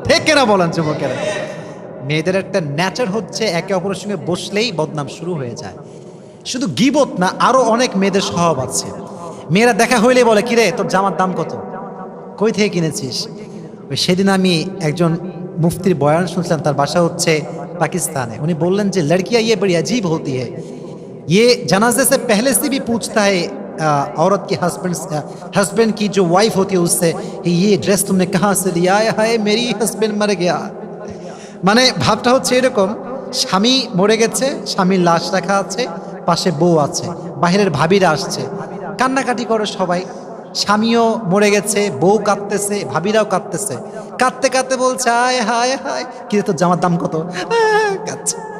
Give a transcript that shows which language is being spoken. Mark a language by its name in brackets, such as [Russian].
[Bangla] ঠিক কিনা বলেন যুবকেরা? মেয়েদের একটা নেচার হচ্ছে একে অপরের সঙ্গে বসলেই বদনাম শুরু হয়ে যায়। শুধু গীবত না, আরো অনেক মেয়েদের স্বভাব আছে। মেয়েরা দেখা হইলে বলে, কিরে তোর জামার দাম কত, কই থেকে কিনেছিস? সেদিন আমি একজন মুফতির বয়ান শুনছিলাম, তার বাসা হচ্ছে [Hindi] पाकिस्तान है। उन्हें बोलन जे लड़कियां ये बड़ी अजीब होती है, ये जनाजे से पहले से भी पूछता है औरत के हस्बैंड की जो वाइफ होती है उससे, ये ड्रेस तुमने कहाँ से लिया है? मेरी हस्बैंड मर गया। [Bangla] মানে ভাবটা হচ্ছে এরকম, স্বামী মরে গেছে, স্বামীর লাশ রাখা আছে, পাশে বউ আছে, বাহিরের ভাবিরা আসছে, কান্নাকাটি করে সবাই। স্বামীও মরে গেছে, বউ কাঁদতেছে, ভাবিরাও কাঁদতেছে, কাঁদতে কাঁদতে বলছে, হায় হায় হায়, কি তোর জামার দাম কত? কাঁদছে।